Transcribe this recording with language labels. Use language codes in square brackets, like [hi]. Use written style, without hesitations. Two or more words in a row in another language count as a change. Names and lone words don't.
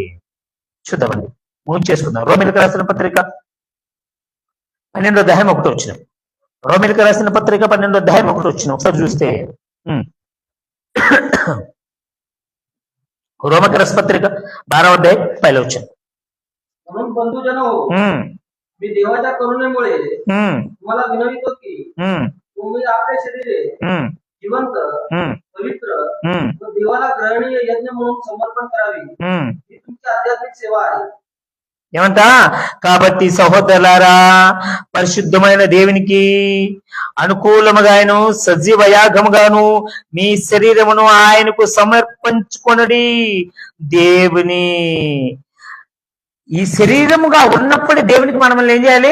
[te] చూద్దామండి, చేసుకుందాం. రోమిలకు రాసిన పత్రిక 12వ అధ్యాయం 1 వచ్చిన. రోమిలకు రాసిన పత్రిక 12వ అధ్యాయం 1 వచ్చిన. ఒకసారి చూస్తే రోమకు రాసిన పత్రిక 12వ అధ్యాయం 1 వచ్చిన. [mr] म्हणून बंधुजनो, मी देवाच्या करुणेमुळे तुम्हाला विनवितो की तुम्ही आपले शरीरे जिवंत, पवित्र व देवाला ग्रहणीय यज्ञ म्हणून समर्पण करावी, ही तुमची आध्यात्मिक सेवा आहे. [te] ఏమంట? కాబట్టి సహోదరులారా, పరిశుద్ధమైన దేవునికి అనుకూలముగాను సజీవ యాగముగాను మీ శరీరమును ఆయనకు సమర్పించుకొనడి. దేవుని ఈ శరీరముగా ఉన్నప్పుడే దేవునికి మనల్ని ఏం చేయాలి?